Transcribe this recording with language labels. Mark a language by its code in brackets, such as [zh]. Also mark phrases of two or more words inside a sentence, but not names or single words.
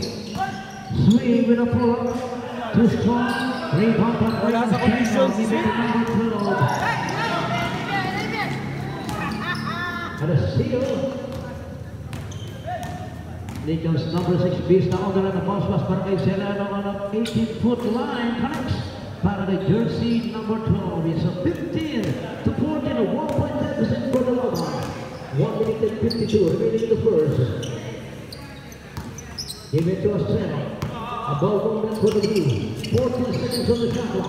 [en] Swing with a pull-up. Too strong. Rebound by [tl] Wala sa condition. [en] number 12. And a steal. There comes number 6 Beast on the line. The bounce pass [tl] para kay [en] Serrano on an 18-foot line. Connects para the jersey number 12. It's a 15 to 14, a 1-point deficit for the Loma. 1 minute and 52 remaining in the first. Give it to Estrella. Above 1 minute for the blue. 14 seconds on the shot clock.